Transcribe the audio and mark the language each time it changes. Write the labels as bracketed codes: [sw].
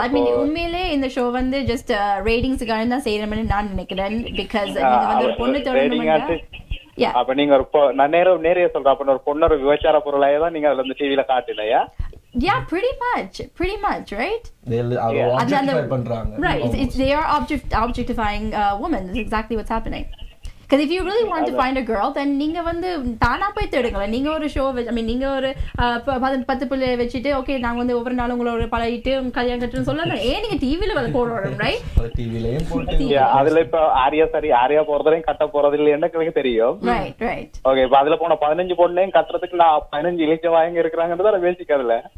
[ta] I mean, உண்மையிலே இந்த show வந்து just ratings-க்காக தான் செய்யறேன்னு நான் நினைக்கிறேன். Because நீங்க வந்து ஒரு பொண்ணு தொடரணும்னா அப்ப நீங்க ஒரு நான் நேரே சொல்றேன். அப்ப ஒரு பொண்ணு ஒரு விபச்சார பொருளாயே தான் நீங்க அதுல இந்த டிவில காட்டிலையா? [en] Yeah, pretty much, right? [ta] Objectify பண்றாங்க. [en] Right. They are objectifying women. That's exactly what's happening. Because if you really want to find a girl, then [ta] நீங்க வந்து தானா போய் தேடுங்களே. நீங்க ஒரு ஷோ I mean நீங்க ஒரு 10 பிள்ளை வச்சிட்டு ஓகே நாங்க வந்து ஒவ்வொரு நாளும் உங்களோட பழகிட்டு கல்யாணம் கட்டணும்னு சொல்லலாம். ஏன் நீங்க டிவில வந்து போடுறோம் ரைட்? டிவிலயே போட்டு அதுல இப்ப ஆரியா போறதையும் கட்ட போறது இல்லைன்னு எனக்கு தெரியும். ரைட். ஓகே இப்ப அதுல போன 15 பொண்ணையும் கட்டுறதுக்கு நான் 15 இழிச்ச வாயங்க இருக்கிறாங்கன்றத நான் பேசிக்கிறதுல